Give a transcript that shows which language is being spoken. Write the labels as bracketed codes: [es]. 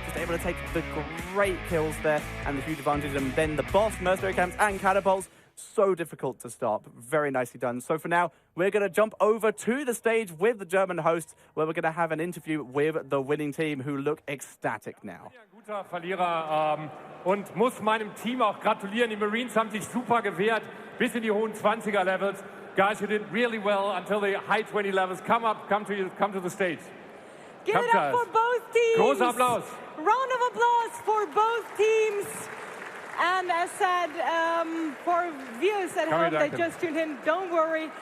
[en] Just able to take the great kills there and the huge advantage, and then the boss, mercenary camps and catapults, so difficult to stop. Very nicely done. So for now, we're going to jump over to the stage with the German hosts, where we're going to have an interview with the winning team, who look ecstatic now. [de] Guter Verlierer und muss meinem Team auch gratulieren. Die Marines haben sich super gewehrt, bis in die hohen 20er Levels. [en] Guys, you did really well until the high 20 levels. Come to the stage. Give it up for both teams. [de] Großer Applaus. [en] Round of applause for both teams. And as said, for viewers at home that just tuned in, don't worry.